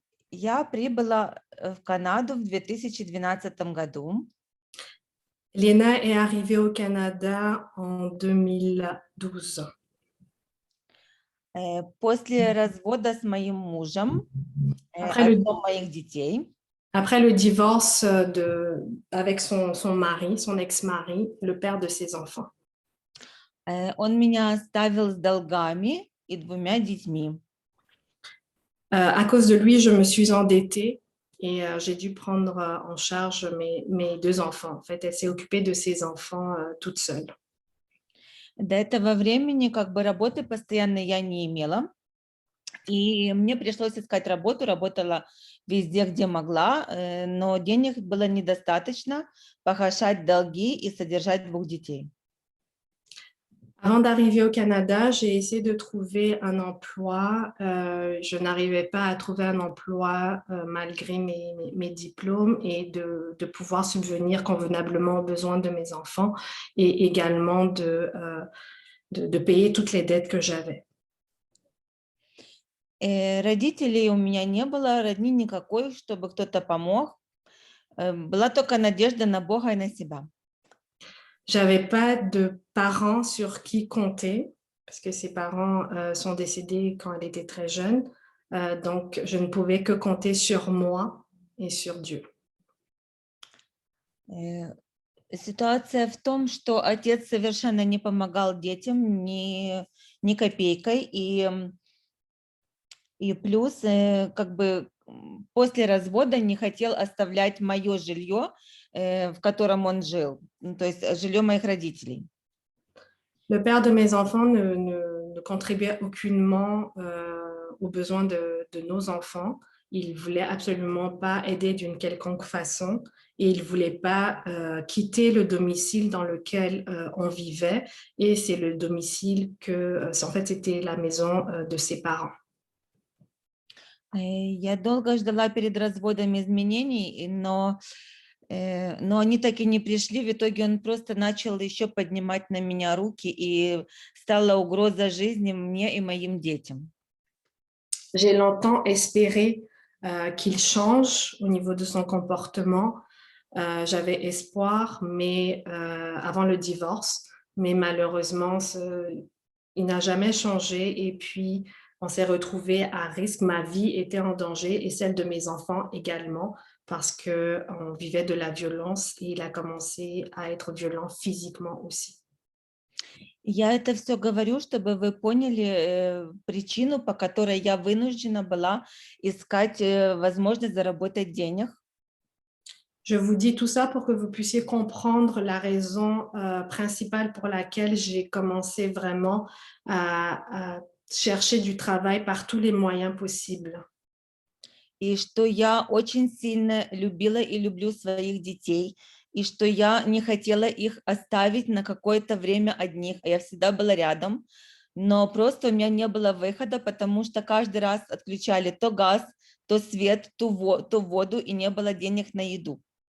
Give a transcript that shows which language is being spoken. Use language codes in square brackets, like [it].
[ru] Я прибыла в Канаду в 2012 году. [fr] Liena est arrivée au Canada en 2012. [ru] После развода с моим мужем, отцом моих детей. [fr] Après le divorce avec son mari, son ex-mari, le père de ses enfants. [ru] Он меня оставил с долгами и 2 детьми. [fr] À cause de lui, je me suis endettée et j'ai dû prendre en charge mes 2 enfants. En fait, elle s'est occupée de ses enfants toute seule. [ru] До этого времени как бы работы постоянно я не имела, и мне пришлось искать работу, работала везде, где могла, но денег было недостаточно погашать долги и содержать 2 детей. [fr] Avant d'arriver au Canada, j'ai essayé de trouver un emploi. Je n'arrivais pas à trouver un emploi malgré mes diplômes et de pouvoir subvenir convenablement aux besoins de mes enfants et également de payer toutes les dettes que j'avais. [ru] Родителей у меня не было, родни никакой, чтобы кто-то помог. Была только надежда на Бога и на себя. [fr] J'avais pas de parents sur qui compter parce que ses parents sont décédés quand elle était très jeune. Donc, je ne pouvais que compter sur moi et sur Dieu. [ru] Ситуация в том, что отец совершенно не помогал детям ни копейкой, и плюс как бы после развода не хотел оставлять мое жилье, в котором он жил, то есть жилье моих родителей. [fr] Le père de mes enfants ne contribuait aucunement aux besoins de nos enfants. Il ne voulait absolument pas aider d'une quelconque façon et il ne voulait pas quitter le domicile dans lequel on vivait. Et c'est le domicile en fait, c'était la maison de ses parents. [ru] Я долго ждала перед разводом изменений, но они так и не пришли. В итоге он просто начал еще поднимать на меня руки, и стала угроза жизни мне и моим детям. [fr] J'ai longtemps espéré qu'il change au niveau de son comportement. J'avais espoir, mais avant le divorce, mais malheureusement, il n'a jamais changé. Et puis, on s'est retrouvés à risque. Ma vie était en danger et celle de mes enfants également parce qu'on vivait de la violence et il a commencé à être violent physiquement aussi. [ru] Я это все говорю, чтобы вы поняли причину, по которой я вынуждена была искать возможность заработать денег. [fr] Je vous dis tout ça pour que vous puissiez comprendre la raison principale pour laquelle j'ai commencé vraiment à chercher du travail par tous les moyens possibles. [ru] И что я очень сильно любила и люблю своих детей, и что я не хотела их оставить на какое-то время одних. Я всегда была рядом, но просто у меня не было выхода, потому что каждый раз отключали то газ, то свет, то воду, и не было денег на еду.